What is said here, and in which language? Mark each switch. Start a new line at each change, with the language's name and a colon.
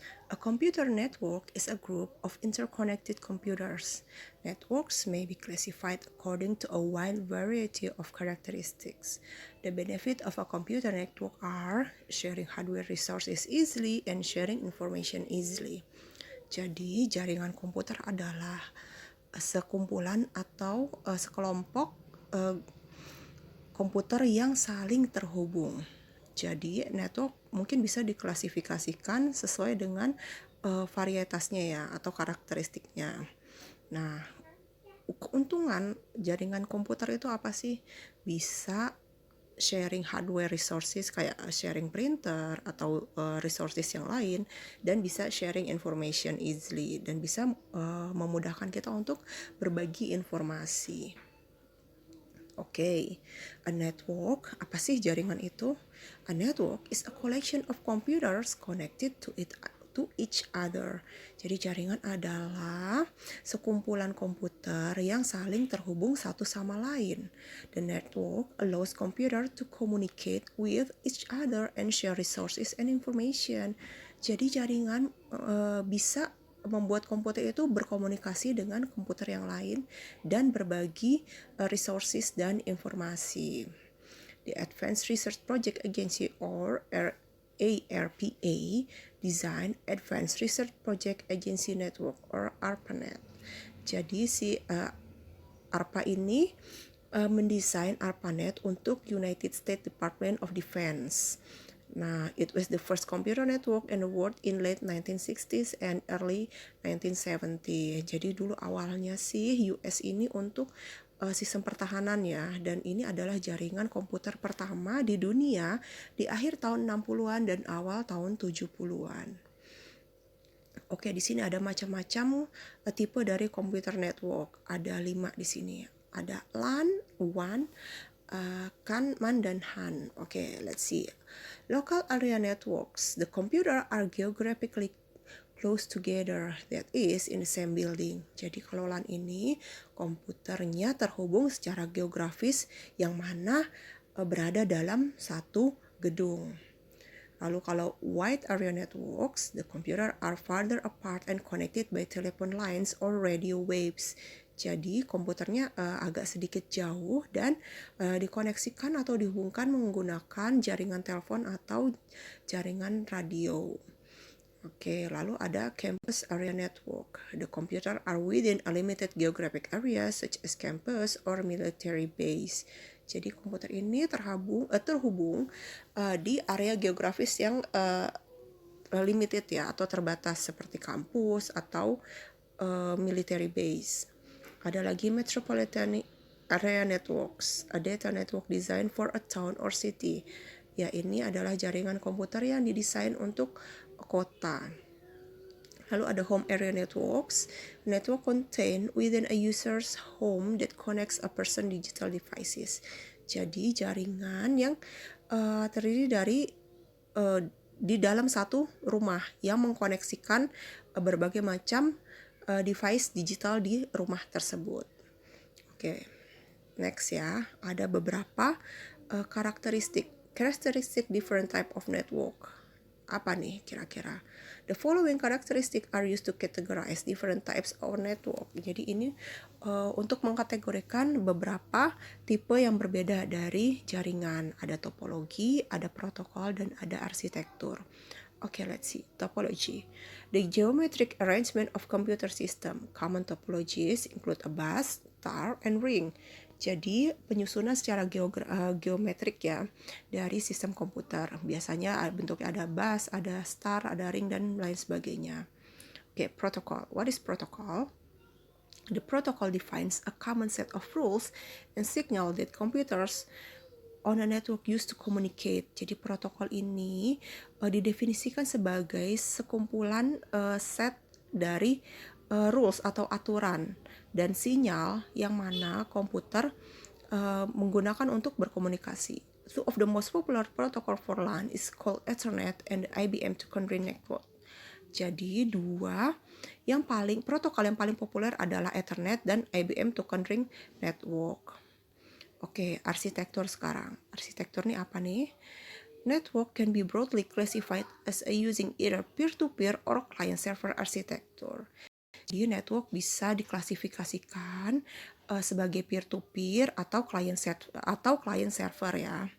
English: A computer network is a group of interconnected computers. Networks may be classified according to a wide variety of characteristics. The benefit of a computer network are sharing hardware resources easily and sharing information easily.
Indonesian: Jadi, jaringan komputer adalah sekumpulan atau sekelompok uh, komputer yang saling terhubung. Jadi, network mungkin bisa diklasifikasikan sesuai dengan varietasnya ya atau karakteristiknya. Nah, keuntungan jaringan komputer itu apa sih? Bisa sharing hardware resources kayak sharing printer atau resources yang lain, dan bisa
English: sharing information easily,
Indonesian: dan bisa memudahkan kita untuk berbagi informasi. Oke, a network, apa sih jaringan itu?
English: A network is a collection of computers connected to each other.
Indonesian: Jadi jaringan adalah sekumpulan komputer yang saling terhubung satu sama lain.
English: The network allows computer to communicate with each other and share resources and information.
Indonesian: Jadi jaringan bisa membuat komputer itu berkomunikasi dengan komputer yang lain dan berbagi resources dan informasi.
English: The Advanced Research Project Agency or ARPA Design Advanced Research Project Agency Network or ARPANET.
Indonesian: Jadi si ARPA ini mendesain ARPANET untuk United States Department of Defense.
English: Nah, it was the first computer network in the world in late 1960s and early 1970.
Indonesian: Jadi dulu awalnya sih US ini untuk sistem pertahanan ya, dan ini adalah jaringan komputer pertama di dunia di akhir tahun 60-an dan awal tahun 70-an. Oke, di sini ada macam-macam tipe dari computer network. Ada 5 di sini. Ada LAN, WAN, CAN, MAN, dan HAN.
English: Okay, let's see. Local area networks. The computer are geographically close together, that is in the same building.
Indonesian: Jadi kalau LAN ini komputernya terhubung secara geografis yang mana berada dalam satu gedung. Lalu kalau
English: wide area networks, the computer are farther apart and connected by telephone lines or radio waves.
Indonesian: Jadi komputernya agak sedikit jauh dan dikoneksikan atau dihubungkan menggunakan jaringan telepon atau jaringan radio. Oke, lalu ada campus area network.
English: The computer are within a limited geographic area such as campus or military base.
Indonesian: Jadi komputer ini terhubung di area geografis yang limited ya atau terbatas seperti kampus atau military base. Ada lagi
English: metropolitan area networks, a data network designed for a town or city.
Indonesian: Ya, ini adalah jaringan komputer yang didesain untuk kota. Lalu ada
English: home area networks, network contained within a user's home that connects a person digital devices.
Indonesian: Jadi jaringan yang terdiri dari di dalam satu rumah yang mengkoneksikan berbagai macam device digital di rumah tersebut. Oke, next ya, ada beberapa karakteristik
English: different type of network.
Indonesian: Apa nih kira-kira?
English: The following characteristics are used to categorize different types of network.
Indonesian: Jadi ini untuk mengkategorikan beberapa tipe yang berbeda dari jaringan. Ada topologi, ada protokol, dan ada arsitektur.
English: Okay, let's see.
Indonesian: Topology.
English: The geometric arrangement of computer system. Common topologies include a bus, star, and ring.
Indonesian: Jadi penyusunan secara geometrik ya dari sistem komputer. Biasanya bentuknya ada bus, ada star, ada ring, dan lain sebagainya.
English: Okay, protocol. What is protocol? The protocol defines a common set of rules and signal that computers on a network used to communicate.
Indonesian: Jadi protokol ini didefinisikan sebagai sekumpulan set dari rules atau aturan dan sinyal yang mana komputer menggunakan untuk berkomunikasi.
English: Two of the most popular protocol for LAN is called Ethernet and IBM to Convey Network.
Indonesian: Jadi dua Protokol yang paling populer adalah Ethernet dan IBM Token Ring Network. Oke, arsitektur sekarang. Arsitektur ini apa nih?
English: Network can be broadly classified as using either peer-to-peer or client-server architecture.
Indonesian: Jadi network bisa diklasifikasikan sebagai peer-to-peer atau client-server ya.